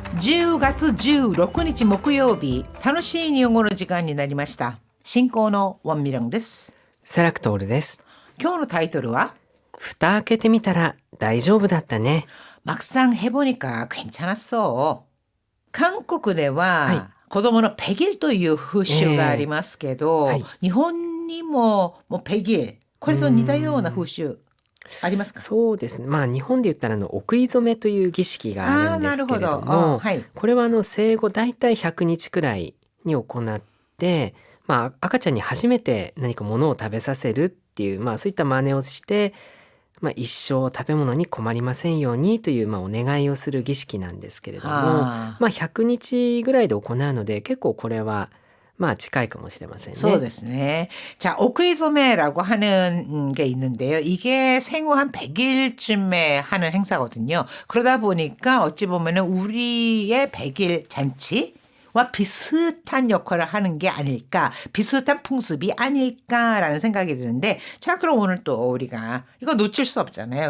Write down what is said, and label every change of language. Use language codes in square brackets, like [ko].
[ja] 10月16日木曜日、楽しい日本語の時間になりました。進行のワンミランです。セラクトールです。今日のタイトルは蓋開けてみたら大丈夫だったね。 [ko] 막상 해보니까 괜찮았어. [ja] 韓国では、はい子供の백일という風習がありますけど、はい日本にももう백일、これと似たような風習ありますか？そうですね。日本で言ったらお食い初めという儀式があるんですけれどなるほど。も、はい。これは生後だいたい100日くらいに行って、赤ちゃんに初めて何か物を食べさせるっていう、そういった真似をして、一生食べ物に困りませんようにという、お願いをする儀式なんですけれども、はあ 100日ぐらいで行うので結構これは近いかもしれませんね。そうですね. [ko] 자, 오크이소메라고 하는 게 있는데요. 이게 생후 한 100일쯤에 하는 행사거든요. 그러다 보니까 어찌 보면은 우리의 100일 잔치와 비슷한 역할을 하는 게 아닐까, 비슷한 풍습이 아닐까라는 생각이 드는데, 자, 그럼 오늘 또 우리가 이거 놓칠 수 없잖아요.